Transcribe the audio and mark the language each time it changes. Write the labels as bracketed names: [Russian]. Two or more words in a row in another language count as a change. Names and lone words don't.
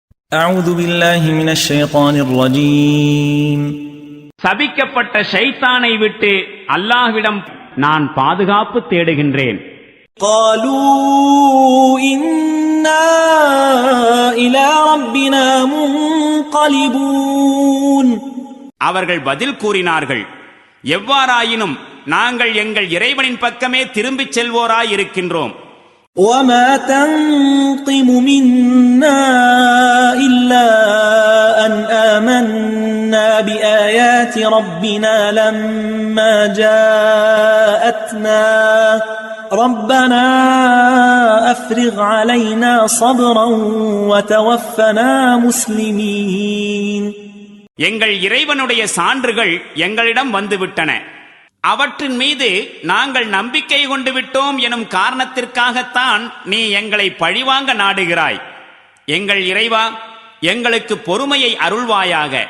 [Arabic] أعوذ بالله من الشيطان الرجيم. [Tamil] சபிக்கப்பட்ட ஷைத்தானை விட்டு அல்லாஹ்விடம் நான் பாதுகாப்பு தேடுகின்றேன். [Arabic] قالوا إنا إلى ربنا منقلبون. [Tamil] அவர்கள் பதில் கூறினார்கள், எவ்வாறாயினும் நாங்கள் எங்கள் இறைவனின் பக்கமே திரும்பிச் செல்வோராயிருக்கின்றோம். [Arabic] وما تنقم منا إلا أن آمنا بآيات ربنا لما جاءتنا ربنا أفرغ علينا صبرا وتوفنا مسلمين. [Tamil] எங்கள் இறைவனுடைய சான்றுகள் எங்களிடம் வந்துவிட்டன. அவற்றின் மீது நாங்கள் நம்பிக்கை கொண்டு விட்டோம் எனும் காரணத்திற்காகத்தான் நீ எங்களை பழிவாங்க நாடுகிறாய். எங்கள் இறைவா, எங்களுக்கு பொறுமையை அருள்வாயாக.